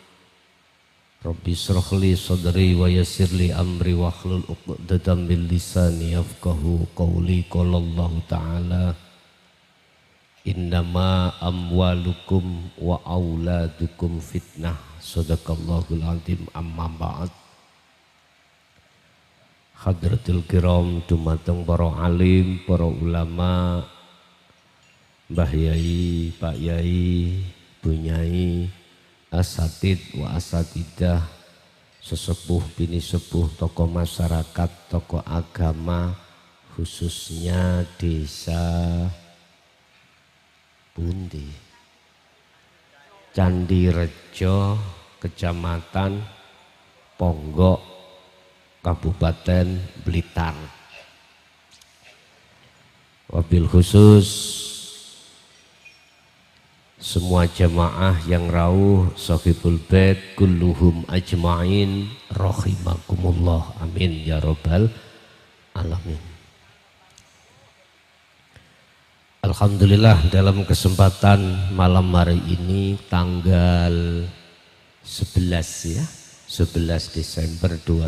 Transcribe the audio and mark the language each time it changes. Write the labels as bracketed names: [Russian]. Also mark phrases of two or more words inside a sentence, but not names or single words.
[Arabic] رب اشرح لي صدري ويسر لي أمري واحلل عقدة من لساني يفقهوا قولي. قال الله تعالى، إنما أموالكم وأولادكم فتنة. صدق الله العظيم. أما بعد. حضرات الكرام, [Javanese] dumateng para alim, para ulama, Mbah [Indonesian] Yai, Pak Yai, Bu Nyai, [Arabic] أساتيذ وأستاذات, [Indonesian] sesepuh bini sepuh, tokoh masyarakat, tokoh agama, khususnya desa Pundi, Candi Rejo, Kecamatan Ponggok, Kabupaten Blitar. [Arabic] وبالخصوص [Indonesian] semua jamaah yang rawuh [Arabic] صاحب البيت كلهم أجمعين رحمكم الله، آمين يا رب العالمين. [Indonesian] Alhamdulillah, dalam kesempatan malam hari ini tanggal 11 ya, 11 Desember